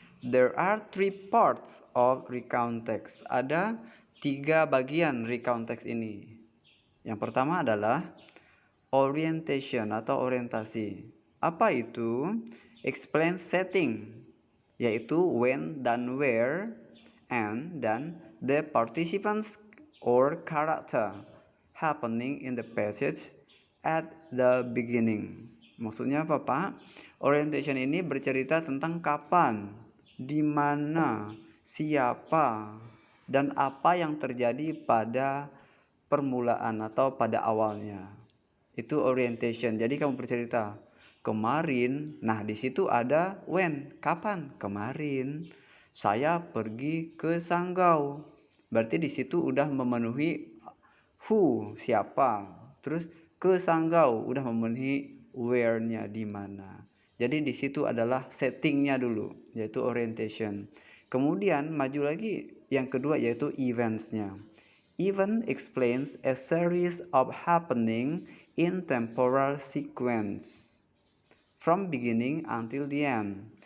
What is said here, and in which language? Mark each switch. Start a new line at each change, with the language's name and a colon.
English: There are 3 parts of recount text.
Indonesian: Ada 3 bagian recount text ini. Yang pertama adalah orientation atau orientasi. Apa itu?
English: Explain setting,
Indonesian: yaitu
English: when
Indonesian: dan
English: where, and dan the participants or character happening in the passage at the beginning.
Indonesian: Maksudnya apa, Pak? Orientation ini bercerita tentang kapan, di mana, siapa, dan apa yang terjadi pada permulaan atau pada awalnya. Itu orientation. Jadi kamu bercerita kemarin, nah di situ ada when, kapan? Kemarin saya pergi ke Sanggau. Berarti di situ udah memenuhi who, siapa. Terus ke Sanggau udah memenuhi where-nya, di mana. Jadi di situ adalah settingnya dulu, yaitu orientation. Kemudian maju lagi yang kedua yaitu events-nya.
English: Event explains a series of happening in temporal sequence from beginning until the end.